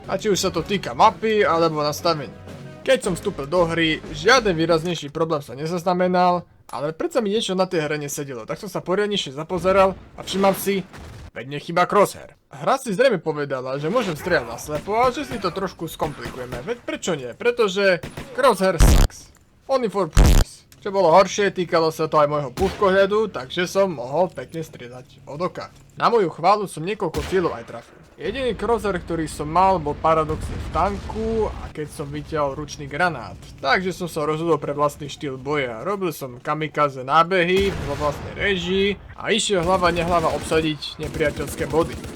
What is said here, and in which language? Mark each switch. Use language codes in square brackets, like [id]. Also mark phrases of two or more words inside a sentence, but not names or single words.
[sk] A či už sa to týka mapy, alebo nastavení. Keď som vstúpil do hry, žiaden výraznejší problém sa nezaznamenal, ale predsa mi niečo na tej hre nesedelo, tak som sa poriadnejšie zapozeral a všimám si, veď nechýba crosshair. Hra si zrejme povedala, že môžem strieľať na slepo a že si to trošku skomplikujeme, veď prečo nie, pretože [en] crosshair sucks. Only for pussies. [sk] Čo bolo horšie, týkalo sa to aj môjho puškohľadu, takže som mohol pekne strieľať od oka. Na moju chválu som niekoľko cieľov aj trafil. Jediný crosshair, ktorý som mal, bol paradoxne v tanku a keď som vytiahol ručný granát. Takže som sa rozhodol pre vlastný štýl boja. Robil som kamikaze nábehy vo vlastnej režii a išiel hlava nehlava obsadiť nepriateľské body.